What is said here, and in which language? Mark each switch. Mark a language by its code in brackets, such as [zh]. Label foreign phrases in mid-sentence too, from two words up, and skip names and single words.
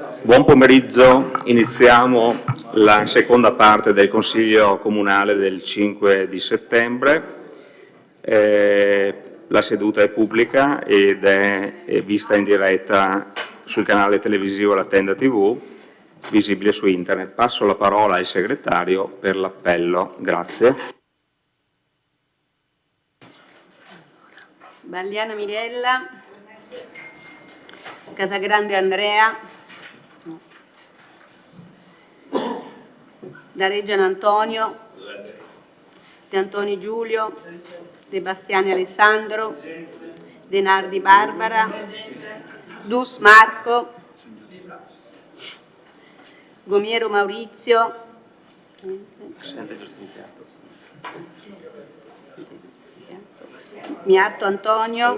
[it] Buon pomeriggio, iniziamo la seconda parte del Consiglio Comunale del 5 di settembre. La seduta è pubblica ed è vista in diretta sul canale televisivo La Tenda TV, visibile su internet. Passo la parola al segretario per l'appello. Grazie. Balliana Mirella, Casagrande Andrea, Dareggiano Antonio, De Antoni Giulio, De Bastiani Alessandro, De Nardi Barbara, Dus Marco, Gomiero Maurizio, Miatto Antonio,